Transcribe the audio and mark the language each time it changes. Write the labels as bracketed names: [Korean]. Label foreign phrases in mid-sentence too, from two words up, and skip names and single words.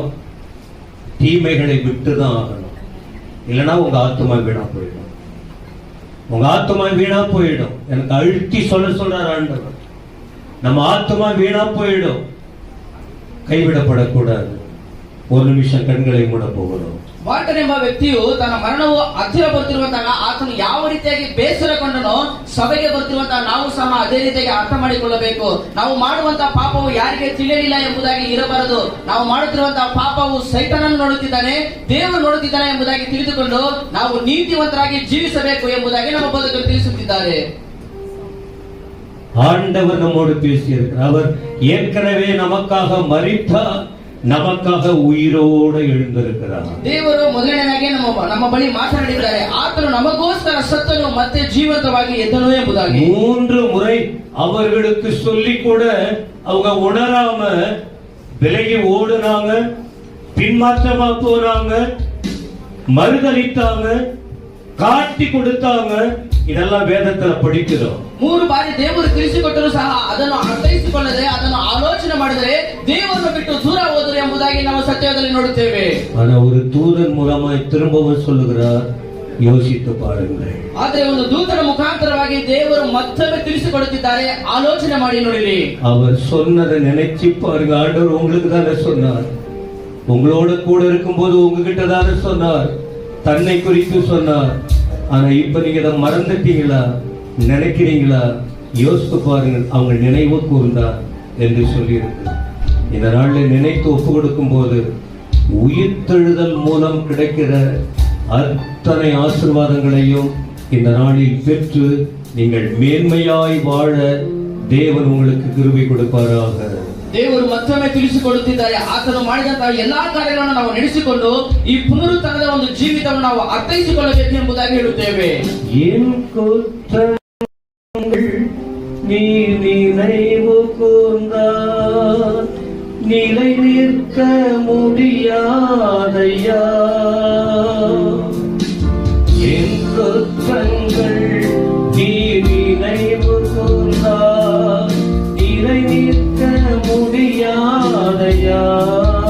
[Tamil] தீமைகளை விட்டுதான் ஆகணும். இல்லைன்னா உங்க ஆத்துமா வீணா போயிடும். உங்க ஆத்துமா வீணா போயிடும். எனக்கு அழுத்தி சொல்றார் ஆண்டவர். நம்ம ஆத்துமா வீணா போயிடும். கைவிடப்படக்கூடாது. ஒரு நிமிஷம் கண்களை மூட போகிறோம். [Kannada] ವಾರ್ಟನ್ ಎಂಬ ವ್ಯಕ್ತಿಯು ತನ್ನ ಮರಣವು ಹತ್ತಿರ ಬರ್ತಿರುವಂತಹ ಆತನು ಯಾವ ರೀತಿಯಾಗಿ ಬೇಸರಗೊಂಡನೋ ಸಭೆಗೆ ಬರ್ತಿರುವಂತಹ ನಾವು ಸಹ ಅದೇ ರೀತಿಯಾಗಿ ಅರ್ಥ ಮಾಡಿಕೊಳ್ಳಬೇಕು. ನಾವು ಮಾಡುವಂತಹ ಪಾಪವು ಯಾರಿಗೆ ತಿಳಿಯಲಿಲ್ಲ ಎಂಬುದಾಗಿ ಇರಬಾರದು. ನಾವು ಮಾಡುತ್ತಿರುವಂತಹ ಪಾಪವು ಸೈತಾನನು ನೋಡುತ್ತಿದ್ದಾನೆ, ದೇವರು ನೋಡುತ್ತಿದ್ದಾನೆ ಎಂಬುದಾಗಿ ತಿಳಿದುಕೊಂಡು ನಾವು ನೀತಿವಂತರಾಗಿ ಜೀವಿಸಬೇಕು ಎಂಬುದಾಗಿ ನಮ್ಮ ಬೋಧಕರು ತಿಳಿಸುತ್ತಿದ್ದಾರೆ. [Tamil] ஆண்டவர் நம்மோடு பேசியிருக்கிறார். அவர் ஏற்கனவே நமக்காக மரித்தார், நமக்காக உயிரோடு எழுந்திருக்கிறார். [Kannada] ದೇವರು ಮೊದಲನೇದಾಗಿ ನಮ್ಮ ಬಳಿ ಮಾತನಾಡಿದ್ದಾರೆ. ಆತನು ನಮಗೋಸ್ಕರ ಸತ್ತನು ಮತ್ತೆ ಜೀವಂತವಾಗಿ ಎದ್ದನು ಎಂಬುದಾಗಿ [Tamil] 3 முறை அவர்களுக்கு சொல்லி கூட அவங்க உணராம விலகி ஓடுனாங்க, பின்மாற்றமா போனாங்க, மறுதலித்தாங்க, காட்டி கொடுத்தாங்க. இதெல்லாம் வேதத்துல படிக்கிறோம். [Kannada] 3 ಬಾರಿ ದೇವರು ತಿಳಿಸಿಕೊಟ್ಟರು ಸಹ ಅದನ್ನು ಅರ್ಥೈಸಿಕೊಳ್ಳದೆ ಅದನ್ನು ಆಲೋಚನೆ ಮಾಡಿದರೆ ದೇವರನ್ನು ಬಿಟ್ಟು ದೂರ ಹೋದರು ಎಂಬುದಾಗಿ ನಾವು ಸತ್ಯದಲ್ಲಿ ನೋಡುತ್ತೇವೆ. [Tamil] ஆனா ஒரு தூதன் மூலமாய் திரும்பவும் சொல்லுகிறார், யோசித்து பாருங்கள். [Kannada] ಆದರೆ ಒಂದು ದೂತನ ಮುಖಾಂತರವಾಗಿ ದೇವರು ಮತ್ತೊಮ್ಮೆ ತಿಳಿಸಿಕೊಡುತ್ತಿದ್ದಾರೆ, ಆಲೋಚನೆ ಮಾಡಿ ನೋಡಿರಿ. [Tamil] அவர் சொன்னதை நினைச்சு பாருங்க. ஆண்டவர் உங்களுக்கு தானே சொன்னார். உங்களோட கூட இருக்கும்போது உங்ககிட்ட தானே சொன்னார். தன்னை குறித்து சொன்னார். ஆனா இப்ப நீங்க இதை மறந்துட்டீங்களா? நினைக்கிறீங்களா? யோசித்து பாருங்கள். அவங்க நினைவு கூர்ந்தார் என்று சொல்லியிருக்கு. இந்த நாளில் நினைத்து ஒப்பு கொடுக்கும் போது உயிர்த்தெழுதல் மூலம் கிடைக்கிற அத்தனை ஆசீர்வாதங்களையும் இந்த நாளில் பெற்று நீங்கள் மேன்மையாய் வாழ தேவன் உங்களுக்கு கிருபை கொடுப்பாராக. [Kannada] ದೇವರು ಮತ್ತೊಮ್ಮೆ ತಿಳಿಸಿಕೊಡುತ್ತಿದ್ದಾರೆ. ಆತನು ಮಾಡಿದಂತಹ ಎಲ್ಲಾ ಕಾರ್ಯಗಳನ್ನು ನಾವು ನಡೆಸಿಕೊಂಡು ಈ ಪುನರುತ್ಥಾನದ ಒಂದು ಜೀವಿತವನ್ನು ನಾವು ಅರ್ಥೈಸಿಕೊಳ್ಳಬೇಕು ಎಂಬುದಾಗಿ ಹೇಳುತ್ತೇವೆ. [Tamil] என் குற்றங்கள் நீ நினைவு கூர்ந்தால் நிலை நிற்க முடியாதையா. என் குற்றங்கள் நீ நினைவு கூர்ந்தால் நிலை நிற்க முடியாதையா.